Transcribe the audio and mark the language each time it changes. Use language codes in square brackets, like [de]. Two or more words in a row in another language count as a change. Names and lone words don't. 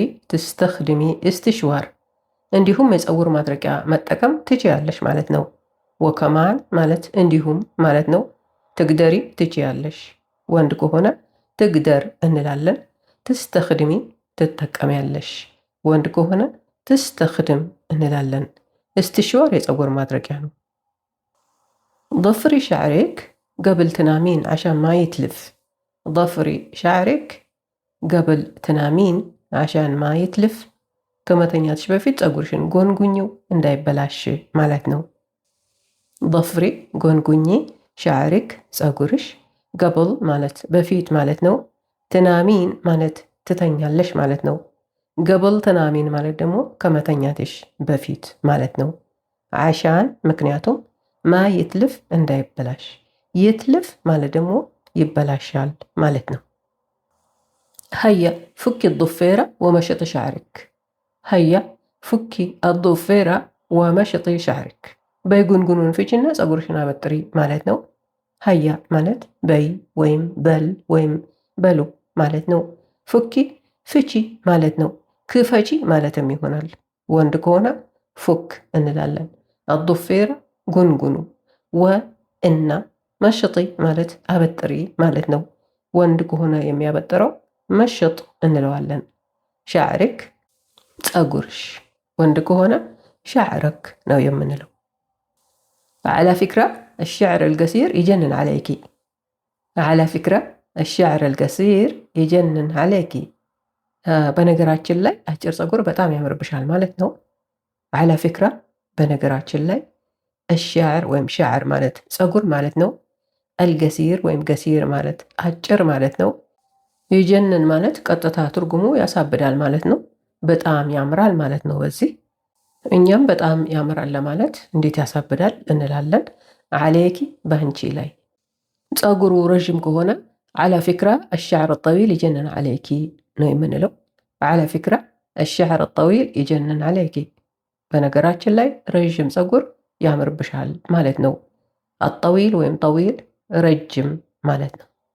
[am] ትስተኽድሚ እስትሽዋር እንዲሁም የፀጉር ማድረቂያ መጠቀም ትችያለሽ ማለት ነው። ወከማን ማለት እንዲሁም ማለት ነው። ትግደሪ ትችያለሽ። ወንድ ከሆነ ትግደር እንላለን። ትስተኽድሚ ትጠቀሚያለሽ። ወንድ ከሆነ ትስተኽድም እንላለን። استشوار የፀጉር ማድረቂያ ነው። [ar] ضفري شعرك قبل تنامين عشان ما يتلف. ضفري شعرك قبل تنامين عشان ما يتلف. [am] ከመተኛትሽ በፊት ፀጉርሽን ጎንጉኚው እንዳይበላሽ ማለት ነው። ضفري ጎንጉኚ፣ ሻዕሪክ ፀጉርሽ፣ ቀብል ማለት በፊት ማለት ነው። ትናሚን ማለት ትተኛለሽ ማለት ነው። [ar] قبل تنامين [am] ማለት ደግሞ ከመተኛትሽ በፊት ማለት ነው። ዓሻን ምክንያቱም፣ [ar] ما يتلف [am] እንዳይበላሽ፣ ይትልፍ ማለት ደግሞ ይበላሻል ማለት ነው። [ar] هيا فكي الضفيرة ومشطي شعرك. هيا فكي الضفيرة ومشطي شعرك. [am] በይጉንጉኑን ፍቺና ፀጉርሽን አበጥሪ ማለት ነው። ሀያ ማለት በይ ወይም በል ወይም በሉ ማለት ነው። ፉኪ ፍቺ ማለት ነው። ክፈቺ ማለትም ይሆናል። ወንድ ከሆነ ፉክ እንላለን። አዱፌራ ጉንጉኑ፣ ወ እና መሽጢ ማለት አበጥሪ ማለት ነው። ወንድ ከሆነ የሚያበጥረው መሽጥ እንለዋለን። ሻዕርክ ፀጉርሽ፣ ወንድ ከሆነ ሻዕረክ ነው የምንለው። [ar] على فكرة الشعر القصير يجنن عليكي. على فكرة الشعر القصير يجنن عليكي. [am] በነገራችን ላይ አጭር ፀጉር በጣም ያምርብሻል ማለት ነው። [ar] على فكرة [am] በነገራችን ላይ الشعر ወይም ሻዕር ማለት ፀጉር ማለት ነው። القصير ወይም قصير ማለት አጭር ማለት ነው። ይጀንን ማለት ቀጥታ ትርጉሙ ያሳብዳል ማለት ነው። በጣም ያምራል ማለት ነው። በዚህ እኛም በጣም ያምራል ለማለት እንዴት ያሳብዳል እንላለን። አሌኪ በአንቺ ላይ። ፀጉሩ ረዥም ከሆነ [ar] على فكرة الشعر طويل يجنن عليكي [am] ነው የምንለው። [ar] على فكرة الشعر طويل يجنن عليكي፣ [am] በነገራችን ላይ ረዥም ፀጉር ያምርብሻል ማለት ነው። አጠዊል ወይም ጠዊል ረጅም ማለት ነው።